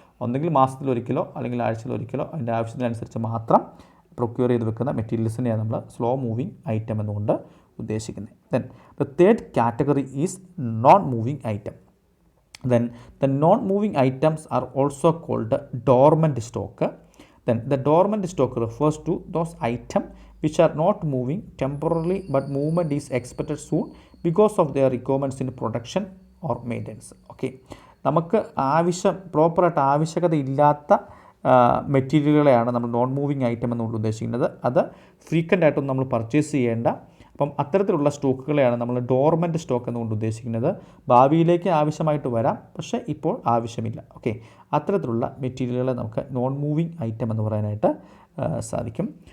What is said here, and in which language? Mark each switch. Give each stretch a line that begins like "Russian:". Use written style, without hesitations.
Malayalam: ഒന്നെങ്കിൽ മാസത്തിലൊരിക്കലോ അല്ലെങ്കിൽ ആഴ്ചയിലൊരിക്കലോ അതിൻ്റെ ആവശ്യത്തിനനുസരിച്ച് മാത്രം പ്രൊക്യൂർ ചെയ്ത് വെക്കുന്ന മെറ്റീരിയൽസിനെയാണ് നമ്മൾ സ്ലോ മൂവിങ് ഐറ്റം എന്നുകൊണ്ട് ഉദ്ദേശിക്കുന്നത്.
English: Then the third category is non moving item. Then the non-moving items are also called dormant stock. Then the dormant stock refers to those items which are not moving temporarily but movement is expected soon because of their requirements in production or maintenance.
Malayalam: Okay, നമുക്ക് പ്രോപ്പറായിട്ട് ആവശ്യകത ഇല്ലാത്ത മെറ്റീരിയലുകളെയാണ് നമ്മൾ non moving item എന്നുകൊണ്ട് ഉദ്ദേശിക്കുന്നത്. അത് frequent ആയിട്ടൊന്നും നമ്മൾ പർച്ചേസ് ചെയ്യേണ്ട. അപ്പം അത്തരത്തിലുള്ള സ്റ്റോക്കുകളെയാണ് നമ്മൾ ഡോർമെൻ്റ് സ്റ്റോക്ക് എന്നുകൊണ്ട് ഉദ്ദേശിക്കുന്നത്. ഭാവിയിലേക്ക് ആവശ്യമായിട്ട് വരാം, പക്ഷേ ഇപ്പോൾ ആവശ്യമില്ല. ഓക്കെ, അത്തരത്തിലുള്ള മെറ്റീരിയലുകളെ നമുക്ക് നോൺ മൂവിങ് ഐറ്റം എന്ന് പറയാനായിട്ട് സാധിക്കും.